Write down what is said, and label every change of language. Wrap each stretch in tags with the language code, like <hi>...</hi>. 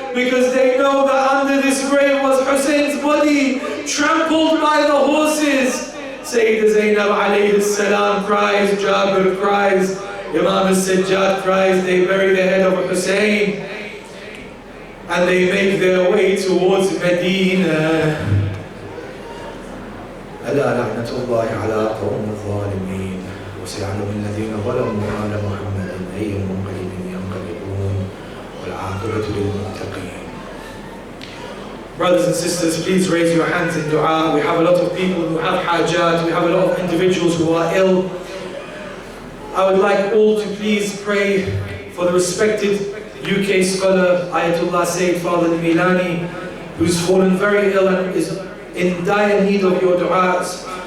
<en>Because they know that under this grave was Hussein's body, trampled by the horses. Sayyidah Zainab alayhi salam cries, Jabir cries, Imam al-Sajjad cries. They bury the head of Hussein and they make their way towards Medina.</en> <ar>ألا لعنة الله على قوم الظالمين وسيعلم الذين ظلموا على محمد أي منقلب ينقلبون والعاقبة للمتقين.</ar> <en>Brothers and sisters, please raise your hands in dua. We have a lot of people who have hajat. We have a lot of individuals who are ill. I would like all to please pray for the respected UK scholar Ayatollah Sayid Father Milani, who's fallen very ill and is in dire need of your du'as.</en>